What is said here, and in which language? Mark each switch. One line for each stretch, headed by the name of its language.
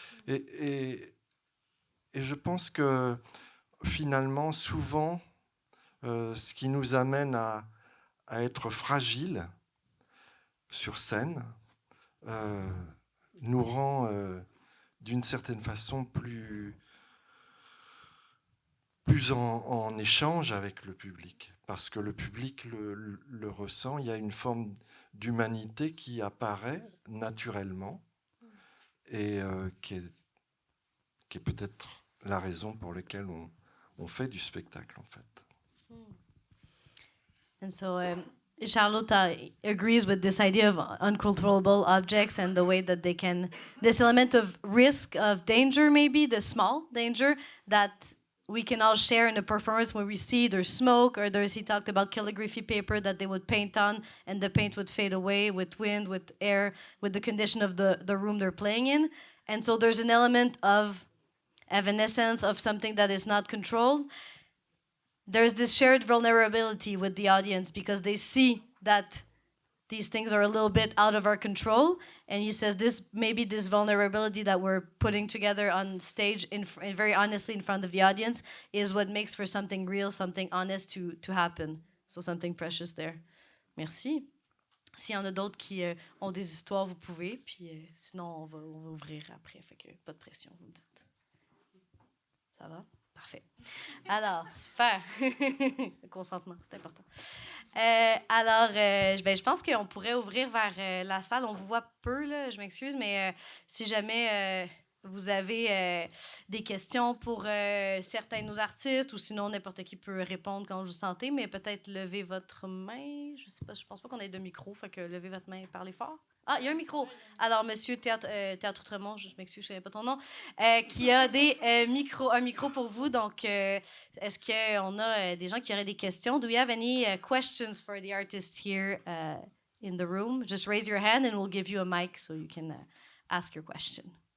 French: Et je pense que finalement, souvent, ce qui nous amène à être fragiles sur scène nous rend d'une certaine façon plus en échange avec le public, parce que le public le ressent. Il y a une forme d'humanité qui apparaît naturellement et qui est peut-être la raison pour laquelle on fait du spectacle, en fait.
English: And so Charlotte agrees with this idea of uncontrollable objects and the way that they can, this element of risk, of danger maybe, the small danger that we can all share in a performance when we see there's smoke or he talked about calligraphy paper that they would paint on and the paint would fade away with wind, with air, with the condition of the room they're playing in. And so there's an element of evanescence, of something that is not controlled. There's this shared vulnerability with the audience because they see that these things are a little bit out of our control. And he says this vulnerability that we're putting together on stage very honestly in front of the audience is what makes for something real, something honest to happen. So something precious there.
French: Merci. S'il y en a d'autres qui ont des histoires, vous pouvez. Puis sinon, on va ouvrir après. Fait que pas de pression, vous me dites. Ça va? Parfait. Alors, super. Le consentement, c'est important. Je pense qu'on pourrait ouvrir vers la salle. On vous voit peu, là, je m'excuse, mais si jamais vous avez des questions pour certains de nos artistes ou sinon n'importe qui peut répondre quand vous vous sentez, mais peut-être lever votre main. Je sais pas, je pense pas qu'on ait de micro, fait que levez votre main et parlez fort. Ah, il y a un micro. Alors, monsieur Théâtre Outremont, je m'excuse, je ne savais pas ton nom, qui a un micro pour vous. Donc, est-ce qu'on a des gens qui auraient des questions?
English: Do we have any questions for the artists here in the room? Just raise your hand and we'll give you a mic so you can ask your question.